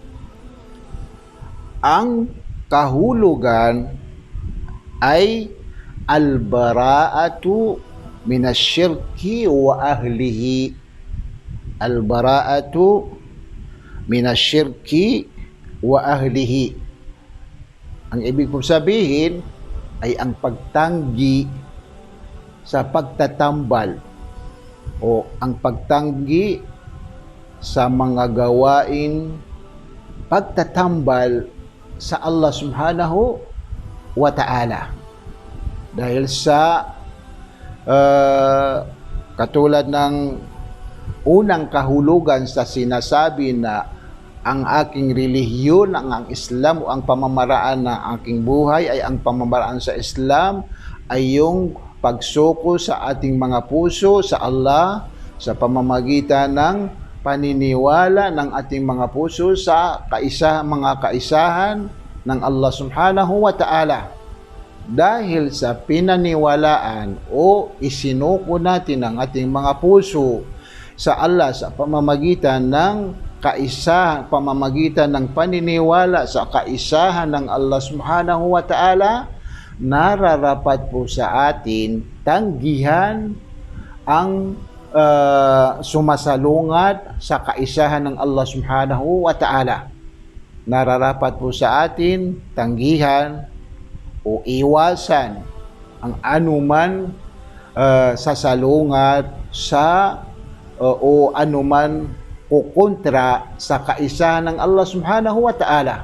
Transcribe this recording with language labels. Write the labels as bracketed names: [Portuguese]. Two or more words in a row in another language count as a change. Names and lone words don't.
[Filipino] Ang kahulugan ay [Arabic] البراءة من الشرك وأهله. البراءة من الشرك وأهله. [Filipino] Ang ibig kong sabihin ay ang pagtanggi sa pagtatambal o ang pagtanggi sa mga gawain pagtatambal sa Allah [Arabic] سبحانه وتعالى. [Filipino] Dahil sa katulad ng unang kahulugan sa sinasabi na ang aking relihiyon, ang Islam o ang pamamaraan ng aking buhay ay ang pamamaraan sa Islam ay yung pagsuko sa ating mga puso sa Allah sa pamamagitan ng paniniwala ng ating mga puso sa mga kaisahan ng Allah [Arabic] سبحانه وتعالى. [Filipino] Dahil sa pinaniwalaan o isinuko natin ang ating mga puso sa Allah sa pamamagitan ng paniniwala sa kaisahan ng Allah [Arabic] سبحانه وتعالى, [Filipino] nararapat po sa atin tanggihan ang sumasalungat sa kaisahan ng Allah [Arabic] سبحانه وتعالى. [Filipino] Nararapat po sa atin tanggihan o iwasan ang anuman sasalungat sa o anuman kukontra sa kaisahan ng Allah [Arabic] سبحانه وتعالى.